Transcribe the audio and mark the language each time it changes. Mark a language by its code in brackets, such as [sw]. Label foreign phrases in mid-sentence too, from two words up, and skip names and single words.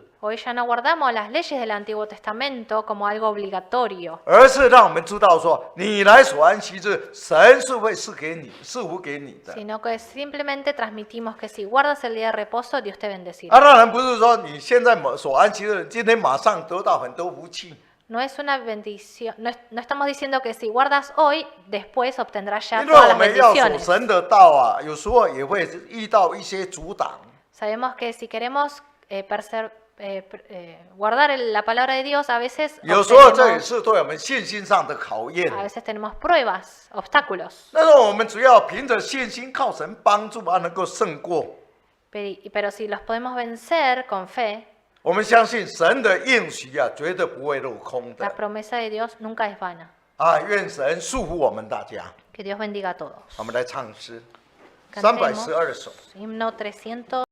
[es] Hoy ya no guardamos las leyes del Antiguo Testamento como algo obligatorio, [zh] 而是让我们知道说，你来守安息日，神是会赐福给你的。 [es] sino que simplemente transmitimos que si guardas el día de reposo, Dios te bendecirá. [zh] 当然不是说你现在守安息日，今天马上得到很多福气。 [es] No es una bendición, no estamos diciendo que si guardas hoy, después obtendrás ya [zh] 因为 [es] todas [zh] 我 [es] las [zh] 们要守 [es] bendiciones. [zh] 神的道啊，有时候也会遇到一些阻挡。 [es] Sabemos que si queremos guardar la palabra de Dios, a veces [zh] 有时候这也 [es] obtenemos- [zh] 是对我们信心上的考验。 [es] a veces tenemos pruebas, obstáculos. [zh] 但是我们只要凭着信心，靠神帮助啊，能够胜过。 [es] Pero si los podemos vencer con fe, [zh] 我们相信神的应许啊，绝对不会落空 [es] la [zh] 的 [es] promesa de Dios nunca es vana. [zh] 啊！愿神祝福我们大家。 [es] Que Dios bendiga a todos. [zh] 我们来唱诗 [es] Cantemos [zh] 312首。 [es] himno 300.